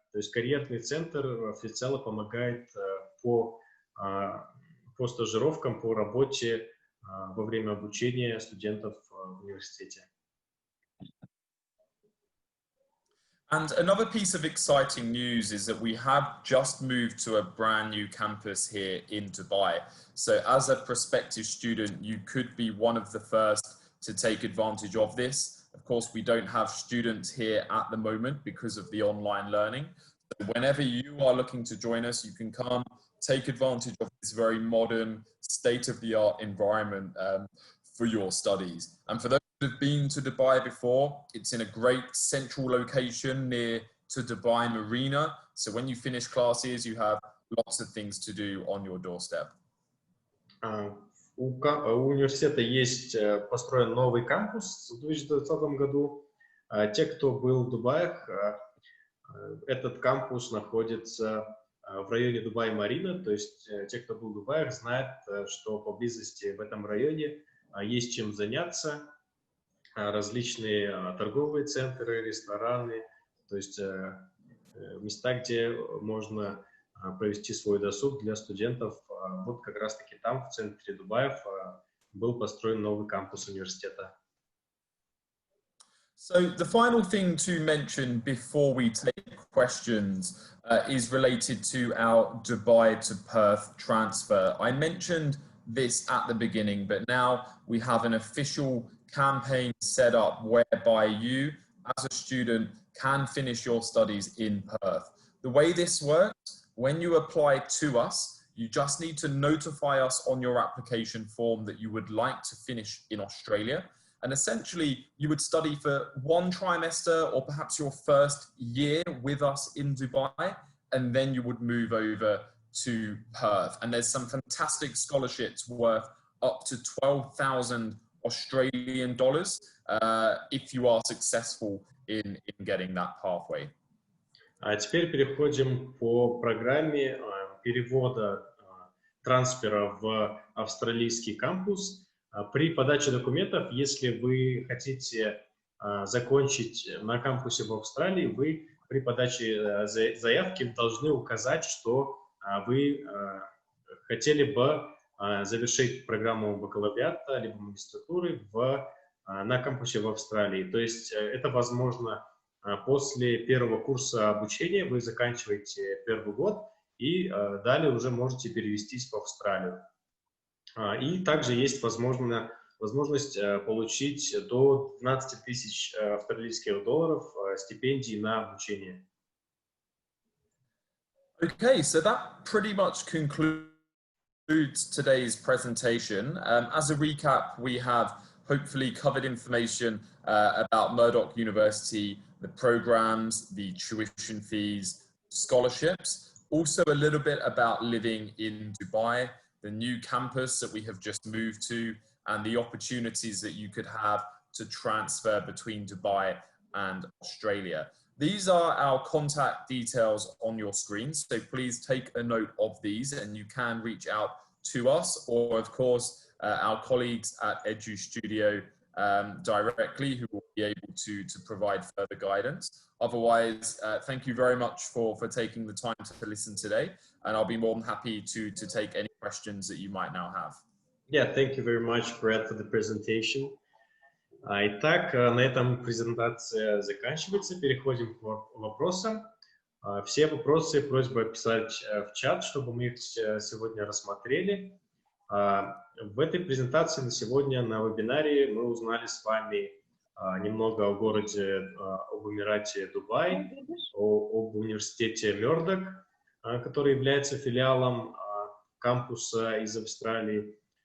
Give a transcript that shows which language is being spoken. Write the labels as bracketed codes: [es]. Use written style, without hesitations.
[ru] То есть карьерный центр всецело помогает по стажировкам, по работе во время обучения студентов в университете. [en] And another piece of exciting news is that we have just moved to a brand new campus here in Dubai. So as a prospective student, you could be one of the first to take advantage of this. Of course, we don't have students here at the moment because of the online learning. So whenever you are looking to join us, you can come, take advantage of this very modern, state-of-the-art environment for your studies. And for those who have been to Dubai before, it's in a great central location near to Dubai Marina. So when you finish classes, you have lots of things to do on your doorstep. [ru] У университета есть построен новый кампус в 2020 году. Те, кто был в Дубае, этот кампус находится в районе Дубай-Марина, то есть те, кто был в Дубае, знают, что поблизости в этом районе есть чем заняться, различные торговые центры, рестораны, то есть места, где можно провести свой досуг для студентов. Вот как раз-таки там, в центре Дубая, был построен новый кампус университета. [en] So the final thing to mention before we take questions is related to our Dubai to Perth transfer. I mentioned this at the beginning, but now we have an official campaign set up whereby you, as a student, can finish your studies in Perth. The way this works, when you apply to us, you just need to notify us on your application form that you would like to finish in Australia. And essentially, you would study for one trimester or perhaps your first year with us in Dubai, and then you would move over to Perth. And there's some fantastic scholarships worth up to 12,000 Australian dollars if you are successful in getting that pathway. [ru] А теперь переходим по программе перевода трансфера в австралийский кампус. При подаче документов, если вы хотите закончить на кампусе в Австралии, вы при подаче заявки должны указать, что вы хотели бы завершить программу бакалавриата либо магистратуры на кампусе в Австралии. То есть это возможно после первого курса обучения, вы заканчиваете первый год и далее уже можете перевестись в Австралию. И также есть возможность получить до 12 тысяч австралийских долларов стипендий на обучение. [en] Okay, so that pretty much concludes today's presentation. As a recap, we have hopefully covered information about Murdoch University, the programs, the tuition fees, scholarships, also a little bit about living in Dubai, the new campus that we have just moved to, and the opportunities that you could have to transfer between Dubai and Australia. These are our contact details on your screen, so please take a note of these and you can reach out to us or, of course, our colleagues at Edu Studio directly, who will be able to provide further guidance. Otherwise, thank you very much for taking the time to listen today, and I'll be more than happy to take any questions that you might now have. Yeah, thank you very much, Brad, for the presentation. [ru] Итак, на этом презентация заканчивается. Переходим к вопросам. Все вопросы просьба писать в чат, чтобы мы их сегодня рассмотрели. В этой презентации на сегодня на вебинаре мы узнали с вами немного о городе, об Эмирате Дубай, об университете Murdoch, который является филиалом кампуса из Австралии.